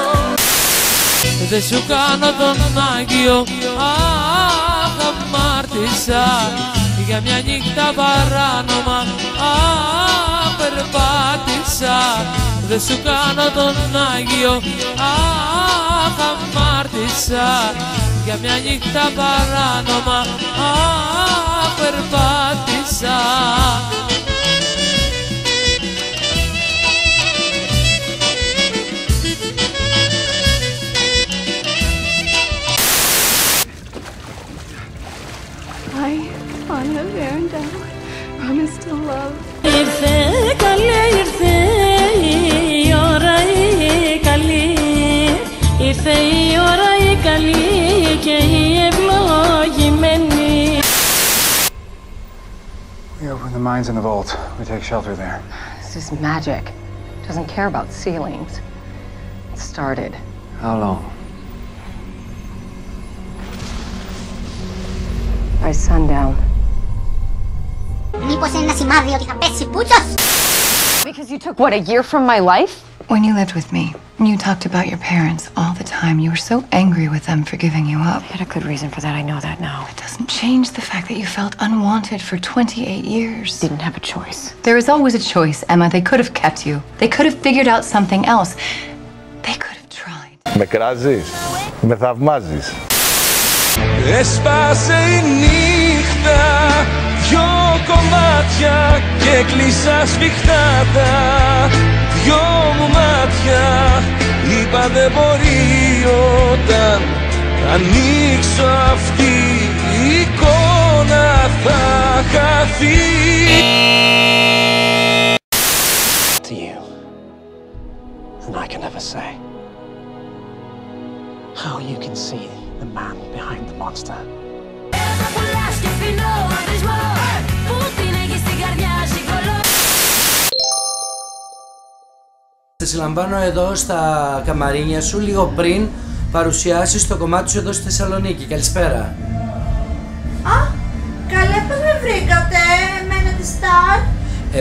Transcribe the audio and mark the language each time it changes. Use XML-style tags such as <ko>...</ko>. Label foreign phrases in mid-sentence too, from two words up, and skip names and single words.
<el>Δεν σου κάνω τον Άγιο, αχ, αμάρτησα για μια νύχτα παράνομα, αχ, περπάτησα. Δεν σου κάνω τον Άγιο, αχ, αμάρτησα για μια νύχτα παράνομα, αχ, περπάτησα.</el> <en>On the veranda, promise to love.</en> <el>Ήρθε καλέ, ήρθε η ώρα η καλή. Ήρθε η ώρα η καλή και η ευλογημένη.</el> <en>We open the mines in the vault. We take shelter there. This is magic. It doesn't care about ceilings. It started. How long? By sundown.</en> <el>Μήπως είναι ένα σημάδι ότι θα πέσει πούτσος?</el> <en>Because you took, what, a year from my life? When you lived with me, you talked about your parents all the time. You were so angry with them for giving you up. I had a good reason for that, I know that now. It doesn't change the fact that you felt unwanted for 28 years. Didn't have a choice. There is always a choice, Emma. They could have kept you. They could have figured out something else. They could have tried.</en> <el>Με κράζεις, με θαυμάζεις. Έσπασε η νύχτα, δυο κομμάτια και κλείσα σφιχτά τα δυο μου μάτια. Είπα δεν μπορεί όταν ανοίξω αυτή η εικόνα θα χαθεί.</el> <en>To you, and I can never say how you can see the man behind the monster.</en> <el>Σε συλλαμβάνω εδώ στα καμαρίνια σου λίγο πριν παρουσιάσεις το κομμάτι σου εδώ στη Θεσσαλονίκη. Καλησπέρα. Α, καλέ, πώς με βρήκατε, εμένα τη Star?</el>